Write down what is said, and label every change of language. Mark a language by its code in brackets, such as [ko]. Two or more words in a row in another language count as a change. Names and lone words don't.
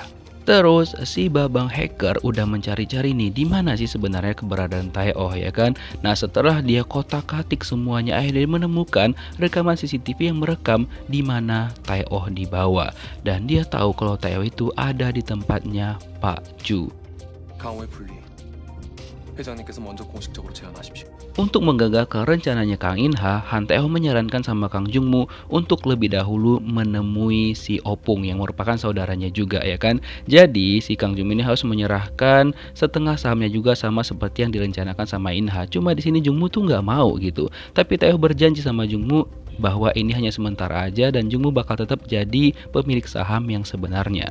[id] Terus si babang hacker udah mencari-cari nih di mana sih sebenarnya keberadaan Taeho ya kan. Nah setelah dia kotak-katik semuanya, akhirnya menemukan rekaman CCTV yang merekam di mana Taeho dibawa, dan dia tahu kalau Taeho itu ada di tempatnya Pak Chu. [ko] 강호의 분리. 회장님께서 먼저 공식적으로 제안하십시오. [id] Untuk menggagalkan rencananya Kang Inha, Han Taeho menyarankan sama Kang Jungmo untuk lebih dahulu menemui si Opung yang merupakan saudaranya juga ya kan. Jadi si Kang Jungmo ini harus menyerahkan setengah sahamnya juga sama seperti yang direncanakan sama Inha. Cuma di sini Jungmo tuh nggak mau gitu. Tapi Taeho berjanji sama Jungmo bahwa ini hanya sementara aja dan Jungmo bakal tetap jadi pemilik saham yang sebenarnya.